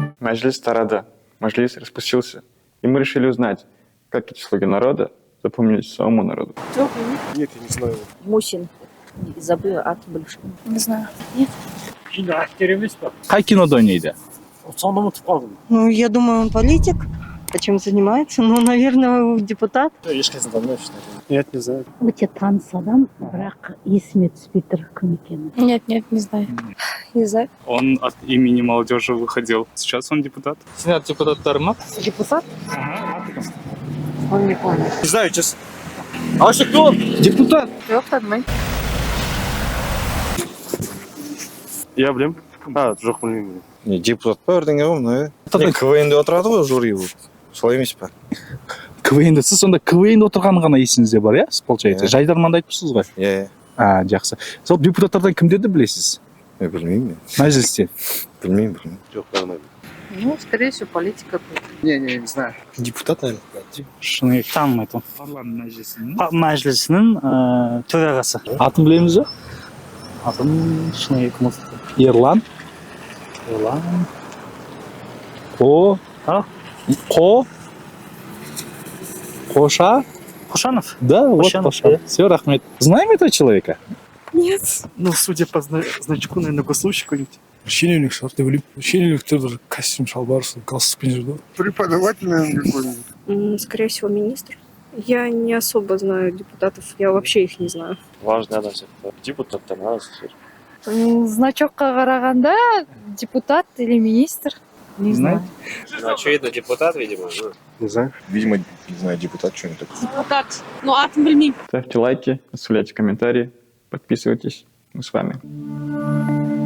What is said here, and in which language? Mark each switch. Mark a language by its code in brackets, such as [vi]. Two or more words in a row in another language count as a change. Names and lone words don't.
[ru] Маджлис Тарада. Маджлис распустился. И мы решили узнать, как эти слуги народа запомнились самому народу. Нет, я не знаю. Мусин. Забыла от больше. Не знаю. Нет. [kk] Қай кинода ойнайды? [ru] Ну, я думаю, он политик. А чем занимается? Ну, наверное, депутат. Нет, не знаю. [kk] Өте таныс адам, бірақ есіме түспей тұр кім екені. [ru] Нет, не знаю. Не знаю. Он от имени молодежи выходил. Сейчас он депутат. [kk] Сенат депутаттары ма? [ru] Депутат? Он не помнит. Не знаю, честно. А вообще кто? Депутат. [kk] Жоқ, танымаймын. Я білем. Жоқ білмеймін. Не депутат па бірдеңе ғой мына. КВН-де отырады ғой жюри болып. Солай емес па? КВН-де сіз сонда КВН отырғаны ғана есіңізде бар, иә? [ru] Получается. [kk] Жайдарманды айтыпсыз ғой? Иә. Жақсы. Сол депутаттардан кімдерді білесіз? Білмеймін мен. Мәжілісте. Білмеймін. Жоқ, білмеймін. [ru] Ну, скорее всего, политика будет. Не знаю. Депутат, наверное. [kk] Шыны танымайтын. Парламент мәжілісінің. Мәжілісінің төрағасы. Атын білеміз бе? Атын шыны кім осы? Ерлан. Қоша? Қошанов? [ru] Да, вот [kk] Қошанов. Қоша. Все, рахмет. [ru] Знаем этого человека? Нет. Ну, судя по значку, наверное, госслужащий какой-нибудь. [kk] Шенеунік шығар деп ойлаймын. Шенеуніктер бір костюм шалбар, галстукпен жүрді. [ru] Преподаватель, наверное, какой-нибудь. Скорее всего, министр. Я не особо знаю депутатов, я вообще их не знаю. [kk] Важный адам сияқты. Депутаттар надо. Значокқа қарағанда депутат или министр? [ru] Не знаю. Очевидно, депутат, видимо. Не знаю. Видимо, не знаю, депутат, что-нибудь такое. Депутат. Ну, [kk] атын білмеймін. [ru] Ставьте лайки, оставляйте комментарии, подписывайтесь. Мы с вами.